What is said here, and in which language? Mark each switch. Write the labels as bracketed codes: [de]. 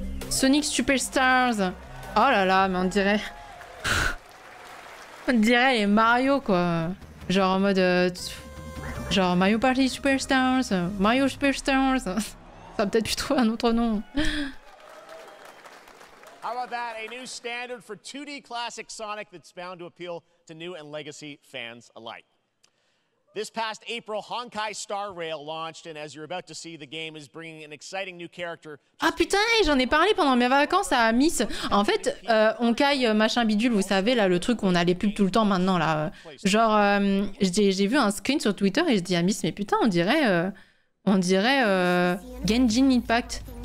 [fr] Sonic Superstars. Oh là là, mais on dirait... on dirait les Mario, quoi. Genre en mode... genre Mario Party Superstars. Mario Superstars. Ça va peut-être plus trouver un autre nom. [en] How about that? A new standard for 2D classic Sonic that's bound to appeal to new and legacy fans alike. This past April, Honkai Star Rail launched, and as you're about to see, the game is bringing an exciting new character. [fr] Ah putain, j'en ai parlé pendant mes vacances à Miss. En fait, Honkai machin bidule, vous savez là, le truc où on a les pubs tout le temps maintenant là. Genre, j'ai vu un screen sur Twitter et je dis à Miss, mais putain, on dirait Genshin Impact.